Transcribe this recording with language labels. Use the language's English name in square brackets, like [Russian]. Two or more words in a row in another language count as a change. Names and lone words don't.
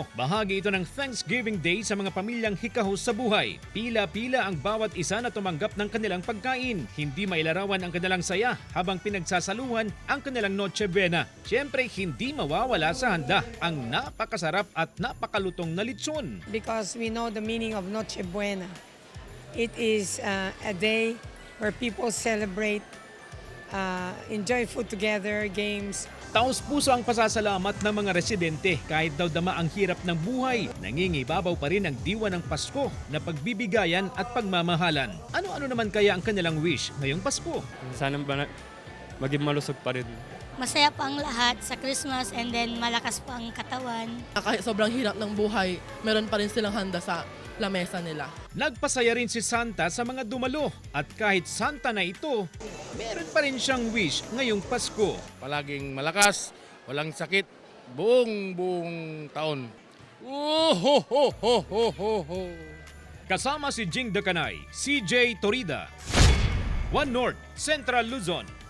[Filipino] Bahagi ito ng Thanksgiving Day sa mga pamilyang hikahos sa buhay. Pila-pila ang bawat isa na tumanggap ng kanilang pagkain. Hindi mailarawan ang kanilang saya habang pinagsasaluhan ang kanilang Noche Buena. Siyempre, hindi mawawala sa handa ang napakasarap at napakalutong na litson. [English] Because we know the meaning of Noche Buena. It is a day where people celebrate, enjoy food together, games. [Filipino] Taos-puso ang pasasalamat ng mga residente kahit daw dama ang hirap ng buhay. Nangingibabaw pa rin ang diwa ng Pasko na pagbibigayan at pagmamahalan. Ano-ano naman kaya ang kanilang wish ngayong Pasko? Sana maging malusog pa rin. Masaya pa ang lahat sa [English] Christmas and then [Filipino] malakas pa ang katawan. Kahit sobrang hirap ng buhay, meron pa rin silang handa sa lamesa nila. Nagpasaya rin si Santa sa mga dumalo at kahit Santa na ito, meron pa rin siyang wish ngayong Pasko. Palaging malakas, walang sakit, buong taon. Ho, ho, ho, ho, ho, ho. Kasama si Jing Dacanay, CJ Torida, One North, Central Luzon.